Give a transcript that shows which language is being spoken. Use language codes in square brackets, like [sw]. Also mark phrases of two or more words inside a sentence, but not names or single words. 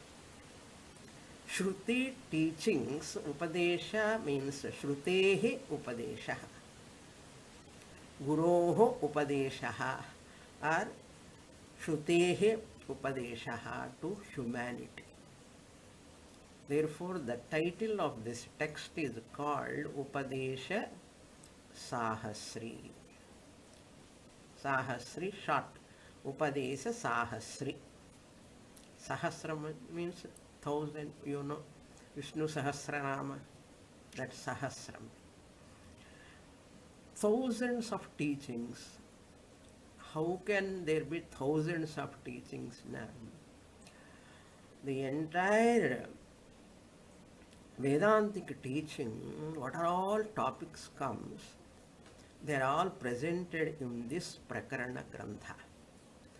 [en] Shruti teachings, Upadesha means [sa] Shrutehi Upadesha, Guroho Upadesha, [en] or [sa] Shrutehi Upadesha [en] to humanity. Therefore, the title of this text is called Upadesa Sahasri. Sahasri, short. Upadesa Sahasri. Sahasram means 1000, you know. Vishnu Sahasranama, that's Sahasram. Thousands of teachings. How can there be thousands of teachings now? The entire Vedantic teaching, what are all topics comes, they are all presented in this Prakarana Grantha.